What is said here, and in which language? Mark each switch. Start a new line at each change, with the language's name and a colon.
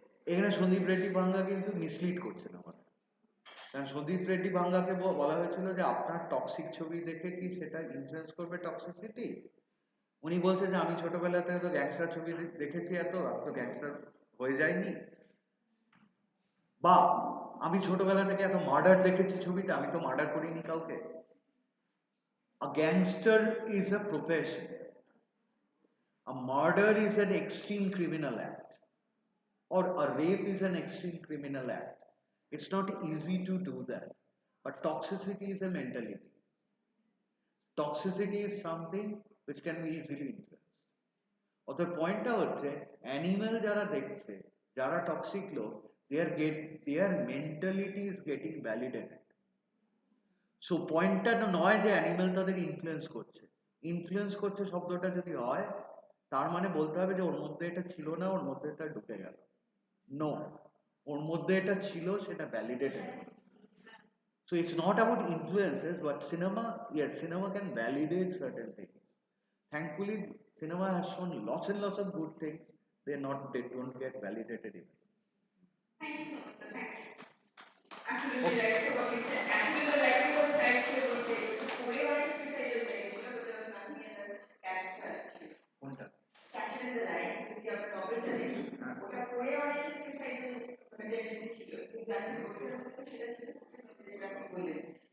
Bangla: এখানে সন্দীপ রেড্ডি ভাঙ্গা কিন্তু মিসলিড করছেন আমার। কারণ সন্দীপ রেড্ডি ভাঙ্গাকে বলা হয়েছিল যে আপনার টক্সিক ছবি দেখে কি সেটা ইনফ্লুয়েন্স করবে টক্সিসিটি। উনি বলছে যে আমি ছোটবেলা থেকে তো গ্যাংস্টার ছবি দেখেছি, আমি তো গ্যাংস্টার হয়ে যাইনি। বা আমি ছোটবেলা থেকে এত মার্ডার দেখেছি ছবিতে, আমি তো মার্ডার করিনি কাউকে।
English: A gangster is a profession. A murder is an extreme criminal act, or a rape is an extreme criminal act. It's not easy to do that. But toxicity is a mentality. Toxicity is something which can be easily influenced.
Bangla: অর্থাৎ পয়েন্টটা হচ্ছে animal যারা দেখছে, যারা toxic লোক,
English: Their mentality is getting validated.
Bangla: So পয়েন্টটা তো নয় যে অ্যানিমেল তাদের ইনফ্লুয়েন্স করছে। ইনফ্লুয়েন্স করছে শব্দটা যদি হয়, তার মানে বলতে হবে যে ওর মধ্যে এটা ছিল না, ওর মধ্যে এটা ঢুকে গেল। নো, ওর মধ্যে এটা ছিল, সেটা validated.
English: So it's not about influences, but cinema, yes, cinema can validate certain things. Thankfully, cinema has shown lots and lots of good things. They don't get validated even. Thank you so much, sir. Thank you. Absolutely right. So what you said, actually the writing was right to Pune was suicidal nature, but there was nothing in the character actually.
Bangla: কোনটা? Catcher in the Rye, যদি আমরা নভেলটা দেখি, ওটা পড়ে অনেকে suicidal mentality ছিল, কিন্তু আমি বইটার মধ্যে সেটা ছিল যেটা আপনি বললেন।